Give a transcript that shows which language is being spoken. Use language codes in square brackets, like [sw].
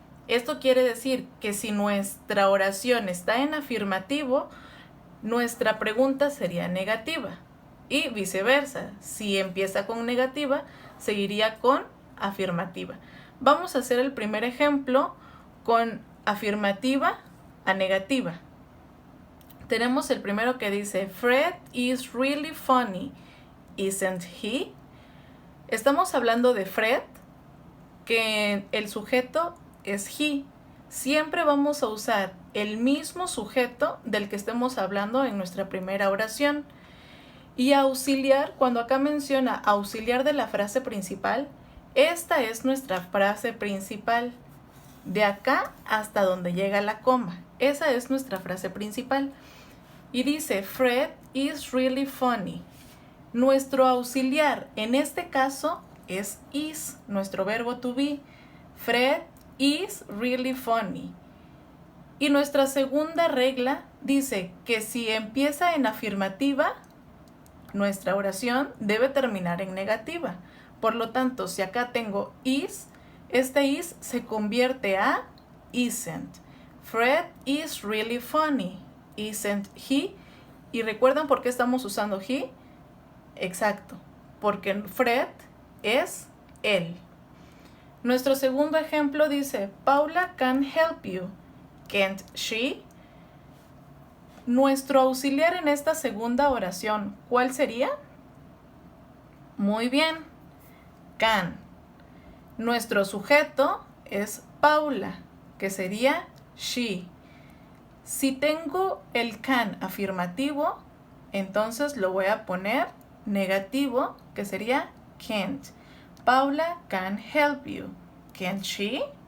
[es] Esto quiere decir que si nuestra oración está en afirmativo, nuestra pregunta sería negativa. Y viceversa, si empieza con negativa, seguiría con afirmativa. Vamos a hacer el primer ejemplo con afirmativa a negativa. Tenemos el primero que dice, [en] Fred is really funny, isn't he? [es] Estamos hablando de Fred, que el sujeto es he. Siempre vamos a usar el mismo sujeto del que estemos hablando en nuestra primera oración. Y auxiliar, cuando acá menciona auxiliar de la frase principal, esta es nuestra frase principal. De acá hasta donde llega la coma. Esa es nuestra frase principal. Y dice, [en] Fred is really funny. [es] Nuestro auxiliar en este caso es is, nuestro verbo to be. [en] Fred is really funny. [es] Y nuestra segunda regla dice que si empieza en afirmativa, nuestra oración debe terminar en negativa. Por lo tanto, si acá tengo is, este is se convierte a isn't. [en] Fred is really funny, isn't he? [es] ¿Y recuerdan por qué estamos usando he? Exacto, porque Fred es él. Nuestro segundo ejemplo dice, [en] Paula can help you, can't she? [es] Nuestro auxiliar en esta segunda oración, ¿cuál sería? Muy bien, can. Nuestro sujeto es Paula, que sería she. Si tengo el can afirmativo, entonces lo voy a poner negativo, que sería can't. [en] Paula can help you, can't she?